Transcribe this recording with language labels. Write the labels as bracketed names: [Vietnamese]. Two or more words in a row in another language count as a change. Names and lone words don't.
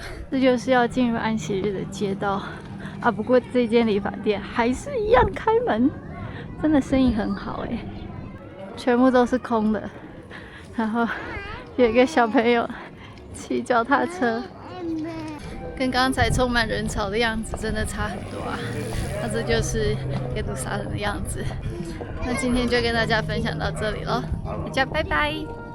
[Chinese] 這就是要進入安息日的街道啊！不過這間理髮店還是一樣開門，真的生意很好哎，全部都是空的。然後有一個小朋友騎腳踏車，跟剛才充滿人潮的樣子真的差很多啊。那這就是耶路撒冷的樣子。那今天就跟大家分享到這裡咯，大家拜拜。